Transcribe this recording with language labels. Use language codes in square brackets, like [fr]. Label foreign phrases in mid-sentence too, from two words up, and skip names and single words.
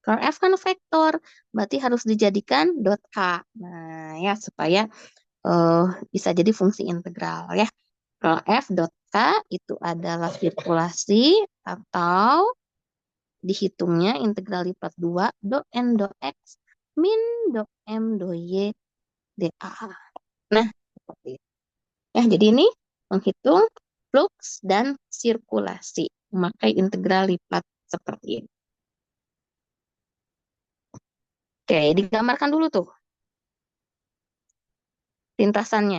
[id] Kalau F kan vektor, berarti harus dijadikan dot K. Nah, ya supaya eh, bisa jadi fungsi integral ya. Kalau F dot K itu adalah sirkulasi atau dihitungnya integral lipat 2 do N do X min do M do Y dA. Nah, seperti itu. Ya, jadi ini menghitung flux dan sirkulasi memakai integral lipat seperti ini. Oke, digambarkan dulu tuh lintasannya.